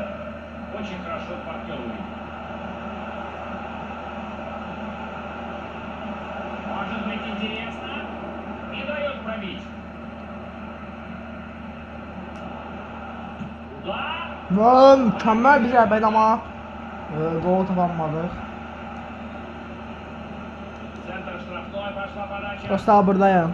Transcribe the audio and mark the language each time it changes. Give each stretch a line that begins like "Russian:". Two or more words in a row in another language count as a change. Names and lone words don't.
Russian: Очень хорошо партнер увидел. Может быть интересно. Не дает пробить. Удар.
Azerbaijani: Və mükəmməl bir zərbə idi amma gol tapanmadı.
Russian: Центр штрафной, пошла подача.
Azerbaijani: Dostlar buradayım.